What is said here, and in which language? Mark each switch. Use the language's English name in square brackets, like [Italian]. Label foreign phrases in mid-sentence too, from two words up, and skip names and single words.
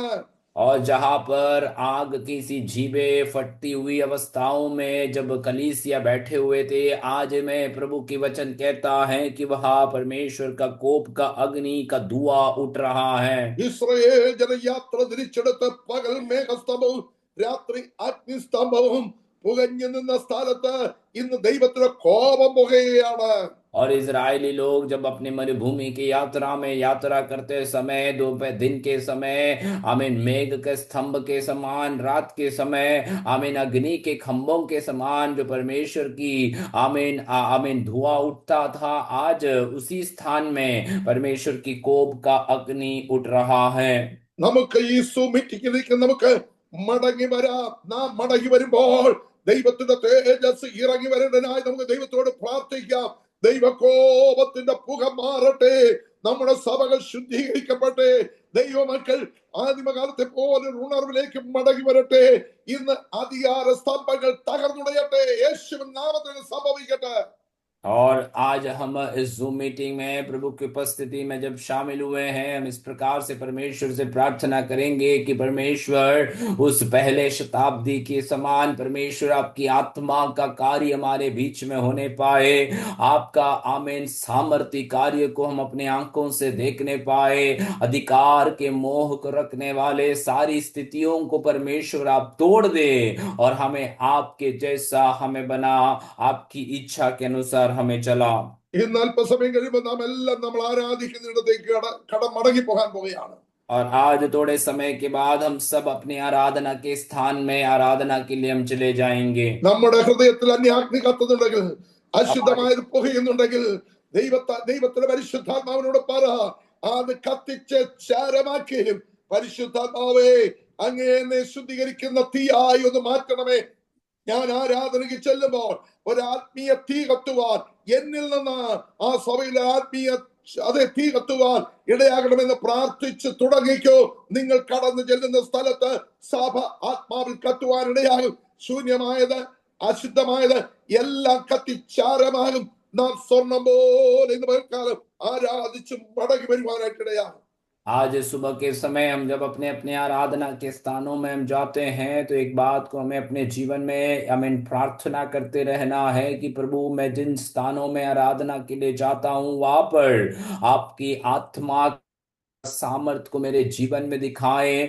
[Hindi] और जहां पर आग की सी जीभें फटती हुई अवस्थाओं में जब कलीसिया बैठे हुए थे, आज मैं प्रभु की वचन कहता है कि वहां परमेश्वर का कोप का अग्नि का धुआं उठ रहा है। [Malayalam] ഇസ്രായേൽ ജനയാത്ര തിരിച്ചെടുത്ത് പകൽ മേഘസ്തംഭവും രാത്രി അഗ്നിസ്തംഭവും പുകഞ്ഞു നിന്ന സ്ഥലത്ത് ഇന്ന് ദൈവത്തിന്റെ കോപം പുകയാണ്. [Hindi] और इजरायली लोग जब अपनी मरुभूमि की यात्रा में यात्रा करते समय, दोपहर दिन के समय आमीन मेघ के स्तंभ के समान, रात के समय आमीन अग्नि के खंभों के समान जो परमेश्वर की आमीन आमीन धुआं उठता था, आज उसी स्थान में परमेश्वर की कोप का अग्नि उठ रहा है। [Malayalam] നമുക്ക് ഈ സുമിറ്റിക്ക് നമുക്ക് മടങ്ങി വരാം. നാം മടങ്ങി വരുമ്പോൾ ദൈവത്തിന്റെ തേജസ് ഇറങ്ങി വരേണ്ടതിനായി നമുക്ക് ദൈവത്തോട് പ്രാർത്ഥിക്കാം. ദൈവകോപത്തിന്റെ പുക മാറട്ടെ, നമ്മുടെ സഭകൾ ശുദ്ധീകരിക്കപ്പെട്ടെ, ദൈവമക്കൾ ആദിമകാലത്തെ പോലെ ഉണർവിലേക്ക് മടങ്ങി വരട്ടെ. ഇന്ന് അധികാര സ്തംഭങ്ങൾ തകർന്നുടയട്ടെ, യേശുവിൻ നാമത്തിൽ സംഭവിക്കട്ടെ. [Hindi] और आज हम इस जूम मीटिंग में प्रभु की उपस्थिति में जब शामिल हुए हैं, हम इस प्रकार से परमेश्वर से प्रार्थना करेंगे कि परमेश्वर उस पहले शताब्दी के समान परमेश्वर आपकी आत्मा का कार्य हमारे बीच में होने पाए। आपका आमीन सामर्थ्य कार्य को हम अपने आंखों से देखने पाए। अधिकार के मोह को रखने वाले सारी स्थितियों को परमेश्वर आप तोड़ दे और हमें आपके जैसा हमें बना, आपकी इच्छा के अनुसार हमें चला। [Malayalam] ഇന്ന് അല്പസമയം കഴിയുമ്പോൾ നാം എല്ലാം നമ്മൾ ആരാധിക്കുന്നിടത്തേക്ക് കടം മടങ്ങി പോകാൻ പോവുകയാണ്. [Hindi] और आज थोड़े समय के बाद हम सब अपने आराधना के स्थान में आराधना के लिए हम चले जाएंगे। [Malayalam] നമ്മുടെ ഹൃദയത്തിൽ അന്യാഗ്നി കത്തുന്നുണ്ടെങ്കിൽ, [Hindi] हमारे [Malayalam] അശുദ്ധമായത് പുകയുന്നുണ്ടെങ്കിൽ, ദൈവത്തിന്റെ പരിശുദ്ധാത്മാവിനോട് പറ, അത് കത്തിച്ച് ചാരമാക്കി, പരിശുദ്ധാത്മാവേ അങ്ങയെ ശുദ്ധീകരിക്കുന്ന തീയായി ഒന്ന് മാറ്റണമേ. ഞാൻ ആരാധനയ്ക്ക് ചെല്ലുമ്പോൾ ഒരു ആത്മീയ തീ കത്തുവാൻ എന്നിൽ നിന്ന് ആ സഭയിലെ ആത്മീയ അതേ തീ കത്തുവാൻ ഇടയാകണമെന്ന് പ്രാർത്ഥിച്ച് തുടങ്ങിക്കോ. നിങ്ങൾ കടന്നു ചെല്ലുന്ന സ്ഥലത്ത് സഭ ആത്മാവിൽ കത്തുവാൻ ഇടയാകും. ശൂന്യമായത്, അശുദ്ധമായത് എല്ലാം കത്തിച്ചാരമാകും. നാം സ്വർണം പോലെ ഇന്ന് പകൽക്കാലം ആരാധിച്ച് മടങ്ങി വരുവാനായിട്ട് ഇടയാകും. [Hindi] आज सुबह के समय हम जब अपने अपने आराधना के स्थानों में हम जाते हैं तो एक बात को हमें अपने जीवन में हमें प्रार्थना करते रहना है कि प्रभु मैं जिन स्थानों में आराधना के लिए जाता हूं वहां पर आपकी आत्मा सामर्थ को मेरे जीवन में दिखाएं।